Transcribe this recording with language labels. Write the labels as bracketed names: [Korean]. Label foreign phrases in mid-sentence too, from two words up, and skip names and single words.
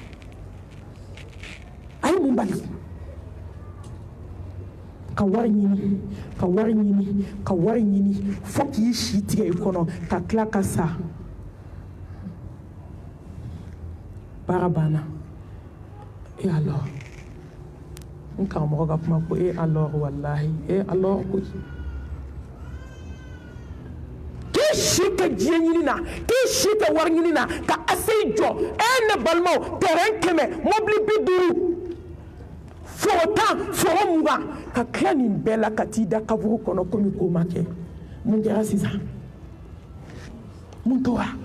[Bambara] a ye mun bali ka wari ɲini ka wari ɲini ka wari ɲini fo k'i si tigɛ i kɔnɔ ka tila ka sa baara banna [French] et alors [Bambara] n karamɔgɔ ka kuma ko [French] et alors [Bambara] wallahi [French] et alors [Bambara] koyi k'i si kɛ diɲɛ ɲini na k'i si kɛ wari ɲini na ka aseyi jɔ ne balimaw terrain 100 mobili 50 foro 10 foro 20 ka tila nin bɛɛ la ka t'i da kaburu kɔnɔ komi ko ma kɛ mun kɛra sisan mun tora